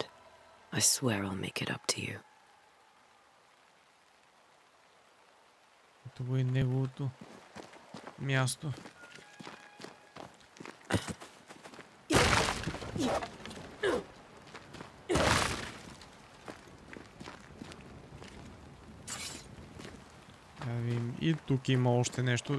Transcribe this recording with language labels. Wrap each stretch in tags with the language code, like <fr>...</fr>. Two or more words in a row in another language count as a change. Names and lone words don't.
<en>I swear I'll make it up to you.</en> <bg>Това е неговото място. И тук има още нещо.</bg>